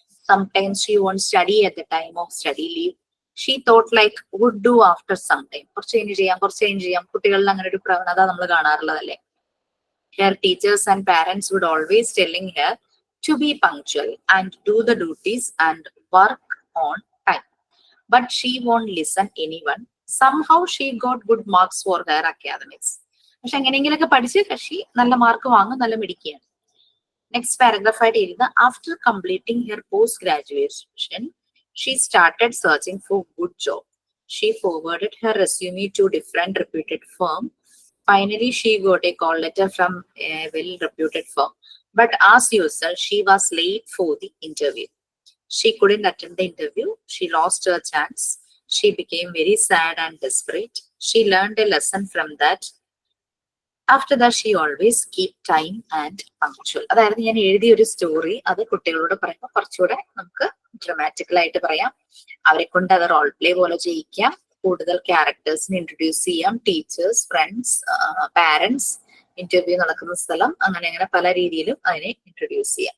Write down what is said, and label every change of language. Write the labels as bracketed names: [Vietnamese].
[English] Sometimes she won't study at the time of study leave. She thought like would do after some time. [Malayalam] കുറച്ച് change ചെയ്യാം. കുട്ടികളിൽ അങ്ങനെ ഒരു പ്രവണത നമ്മൾ കാണാറുള്ളതല്ലേ. [English] Her teachers and parents would always telling her to be punctual and do the duties and work on time. But she won't listen anyone. Somehow she got good marks for her academics. [Malayalam] പക്ഷെ എങ്ങനെയെങ്കിലൊക്കെ പഠിച്ച് കക്ഷി നല്ല mark വാങ്ങും, നല്ല മിടുക്കിയാണ്. Next paragraph ആയിട്ട് എഴുതുക. [English] After completing her post graduation she started searching for good job. She forwarded her resume to different reputed firm. Finally, she got a call letter from a well-reputed firm. But as usual, she was late for the interview. She couldn't attend the interview. She lost her chance. She became very sad and desperate. She learned a lesson from that. After that, she always keep time and punctual. [Malayalam] അതായിരുന്നു ഞാൻ എഴുതിയ ഒരു story. അത് കുട്ടികളോട് പറയുമ്പോൾ കുറച്ചുകൂടെ നമുക്ക് ഡ്രമാറ്റിക്കലായിട്ട് പറയാം. അവരെ കൊണ്ട് അത് റോൾ പ്ലേ പോലെ ചെയ്യിക്കാം. കൂടുതൽ ക്യാരക്ടേഴ്സിനെ ഇൻട്രൊഡ്യൂസ് ചെയ്യാം. ടീച്ചേഴ്സ്, ഫ്രണ്ട്സ്, പാരന്റ്സ്, ഇന്റർവ്യൂ നടക്കുന്ന സ്ഥലം, അങ്ങനെ പല രീതിയിലും അതിനെ ഇൻട്രൊഡ്യൂസ് ചെയ്യാം.